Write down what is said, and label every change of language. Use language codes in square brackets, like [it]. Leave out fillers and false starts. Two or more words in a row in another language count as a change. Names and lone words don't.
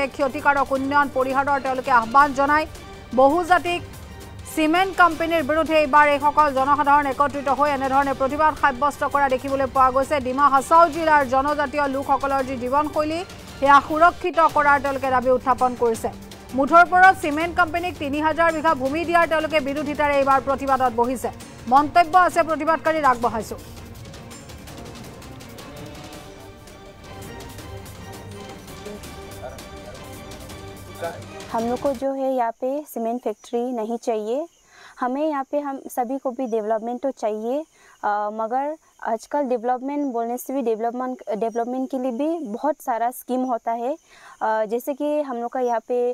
[as] ক্ষতিকাৰক উন্নয়ন পৰিহাৰৰ তেওঁলোকে আহ্বান জনায় বহুজাতিক সিমেন্ট কোম্পানীৰ বিৰুদ্ধে এবাৰ এই সকল জনসাধাৰণ একত্ৰিত হৈ এনেধৰণে প্ৰতিবাদ সাব্যস্ত কৰা দেখিবলৈ পোৱা গৈছে ডিমা হাছাও জিলাৰ জনজাতীয় লোকসকলৰ যি জীৱনশৈলী সেয়া সুৰক্ষিত কৰাৰ তেওঁলোকে দাবী উত্থাপন কৰিছে মুঠৰ ওপৰত সিমেন্ট কোম্পানীক 3000 বিঘা ভূমি দিয়াৰ তেওঁলোকে বিৰোধিতাৰে এবাৰ প্ৰতিবাদত বহিছে মন্তব্য আছে প্ৰতিবাদকাৰীৰ আগবঢ়াইছো [hi] हम लोग को जो है यहाँ पे सीमेंट फैक्ट्री नहीं चाहिए हमें यहाँ पे हम सभी को भी डेवलपमेंट तो चाहिए मगर आजकल डेवलपमेंट बोलने से भी डेवलपमेंट के लिए भी बहुत सारा स्कीम होता है जैसे कि हम लोग का यहाँ पे